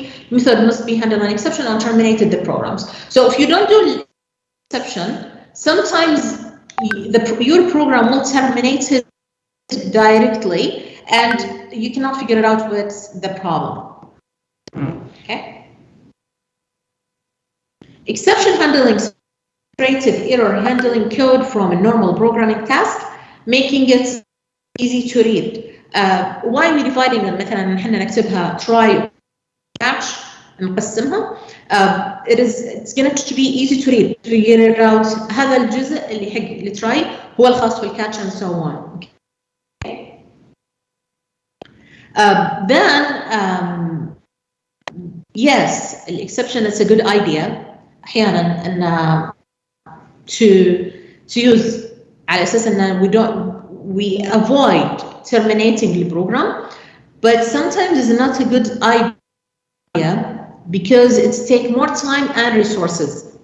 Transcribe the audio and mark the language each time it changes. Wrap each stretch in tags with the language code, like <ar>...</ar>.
<en>Method must be handled an exception and terminated the programs. So if you don't do exception, sometimes your program will terminate it directly, and you cannot figure it out what's the problem. Okay. Exception handling is creative error handling code from a normal programming task, making it easy to read. Why we dividing them?</en> <ar>مثلا نحن نكتبها try catch نقسمها.</ar> <en>It's going to be easy to read. Figure out</en> <ar>هذا الجزء اللي حق التراي هو الخاص بالcatch</ar> <en>and so on. Okay. Then yes, the exception is a good idea.</en> <ar>أحيانا أن</ar> <en>to use</en> <ar>على أساس أن</ar> <en>we avoid terminating the program, but sometimes it's not a good idea because it takes more time and resources.</en>